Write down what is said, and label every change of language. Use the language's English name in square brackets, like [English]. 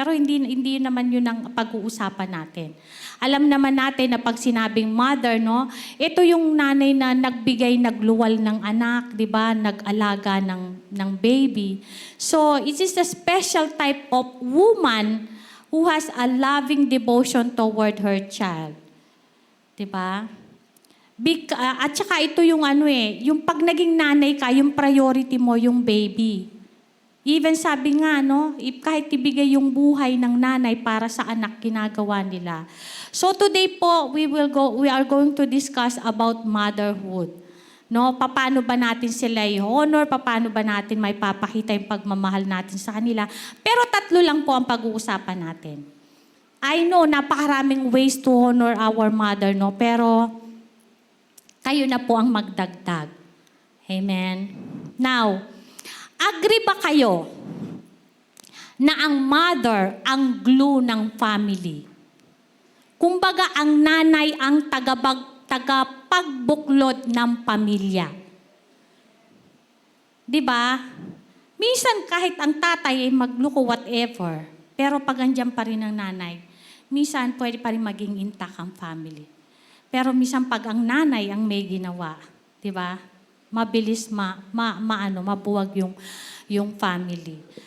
[Filipino] Pero hindi naman yun ang pag-uusapan natin. Alam naman natin na pag sinabing mother, no, ito yung nanay na nagbigay, nagluwal ng anak, di ba? Nag-alaga ng baby. [English] So, it is a special type of woman who has a loving devotion toward her child. [Filipino] Di ba? At saka ito yung yung pag naging nanay ka, yung priority mo yung baby. Even sabi nga, no, kahit ibigay yung buhay ng nanay para sa anak, ginagawa nila. [English] So today po, we are going to discuss about motherhood. [Filipino] No, paano ba natin sila i-honor, paano ba natin may papakita yung pagmamahal natin sa kanila. Pero 3 lang po ang pag-uusapan natin. I know, napakaraming [English] ways to honor our mother, [Filipino] no, pero kayo na po ang magdagdag. Amen. Now, agree ba kayo na ang mother ang glue ng family? Kumbaga, ang nanay ang tagapagbuklod ng pamilya. Di ba? Minsan kahit ang tatay ay magluko whatever, pero pag andyan pa rin ang nanay, minsan pwede pa rin maging intact ang family. Pero minsan pag ang nanay ang may ginawa, di ba? mabilis mabuwag yung family.